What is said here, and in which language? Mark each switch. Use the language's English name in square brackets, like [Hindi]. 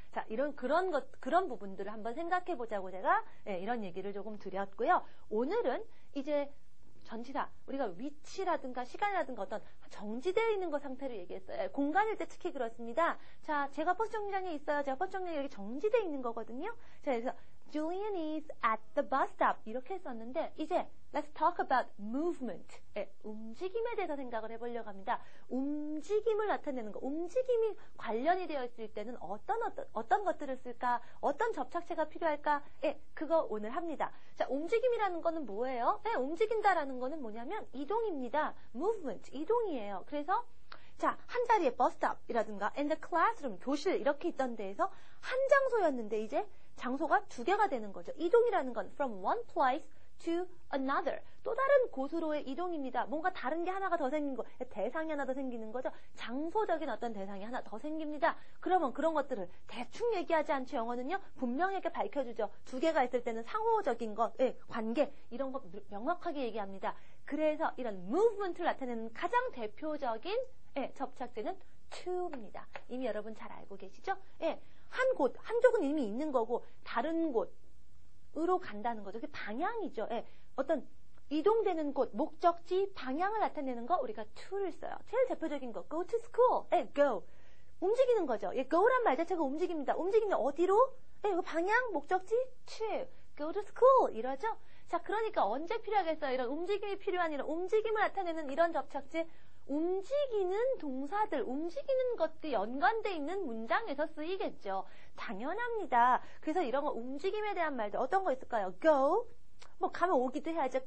[Korean] 자, 그런 부분들을 한번 생각해 보자고 제가 이런 얘기를 조금 드렸고요. 오늘은 이제 전치사, 우리가 위치라든가 시간이라든가 어떤 정지되어 있는 것 상태를 얘기했어요. 공간일 때 특히 그렇습니다. 자, 제가 버스 정류장에 있어요. 제가 버스 정류장에 여기 정지되어 있는 거거든요. 자, 그래서 [English] Julian is at the bus stop. [Korean] 이렇게 했었는데 이제 [English] let's talk about movement. [Korean] 움직임에 대해서 생각을 해보려고 합니다. 움직임을 나타내는 거, 움직임이 관련이 되어 있을 때는 어떤 것들을 쓸까? 어떤 접착체가 필요할까? 그거 오늘 합니다. 자, 움직임이라는 거는 뭐예요? 움직인다라는 거는 뭐냐면 이동입니다. movement, 이동이에요. 그래서 자, 한 자리에 버스탑이라든가 [English] in the classroom, [Korean] 교실 이렇게 있던 데에서 한 장소였는데 이제 장소가 두 개가 되는 거죠. 이동이라는 건 [English] from one place to another. [Korean] 또 다른 곳으로의 이동입니다. 뭔가 다른 게 하나가 더 생긴 거, 대상이 하나 더 생기는 거죠. 장소적인 어떤 대상이 하나 더 생깁니다. 그러면 그런 것들을 대충 얘기하지 않죠. 영어는요. 분명하게 밝혀주죠. 두 개가 있을 때는 상호적인 것, 관계 이런 거 명확하게 얘기합니다. 그래서 이런 movement를 나타내는 가장 대표적인 접착제는 to입니다. 이미 여러분 잘 알고 계시죠? 한쪽은 이미 있는 거고 다른 곳으로 간다는 거죠. 그게 방향이죠. 어떤 이동되는 곳, 목적지, 방향을 나타내는 거 우리가 to를 써요. 제일 대표적인 거, [English] go to school, go. [Korean] 움직이는 거죠. go란 말 자체가 움직입니다. 움직이면 어디로? 방향, 목적지, [English] to, go to school [Korean] 이러죠. 자, 그러니까 언제 필요하겠어요? 이런 움직임이 필요한 이런 움직임을 나타내는 이런 접착제, 움직이는 동사들, 움직이는 것들 연관되어 있는 문장에서 쓰이겠죠. 당연합니다. 그래서 이런 거 움직임에 대한 말들 어떤 거 있을까요? go, 뭐 가면 오기도 해야죠.